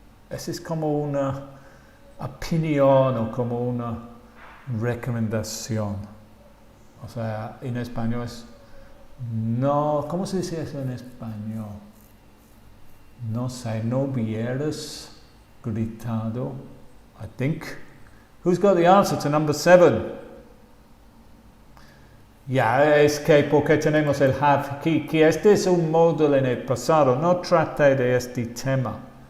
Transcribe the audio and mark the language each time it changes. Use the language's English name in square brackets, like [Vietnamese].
[Spanish] Esa es como una opinión o como una recomendación. O sea, en español es no. ¿Cómo se dice eso en español? No sé, no hubieras gritado. [English] I think. Who's got the answer to number 7? [Spanish] Es que porque tenemos el have aquí, que este es un módulo en el pasado, no trate de este tema.